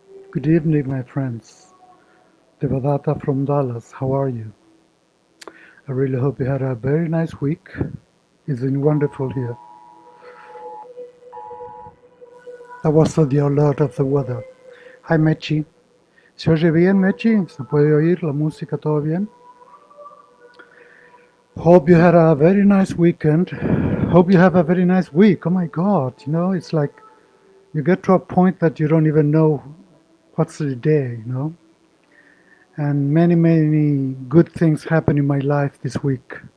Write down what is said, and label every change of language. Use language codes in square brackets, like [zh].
[en] Good evening, my friends. Devadatta from Dallas. How are you? I really hope you had a very nice week. It's been wonderful here. That was the alert of the weather. [es] Hi, Mechi. ¿Se oye bien, Mechi? ¿Se puede oír la música todo bien? [en] Hope you had a very nice weekend. Hope you have a very nice week. Oh my God, it's like you get to a point that you don't even know what's the day. And many, many good things happened in my life this week.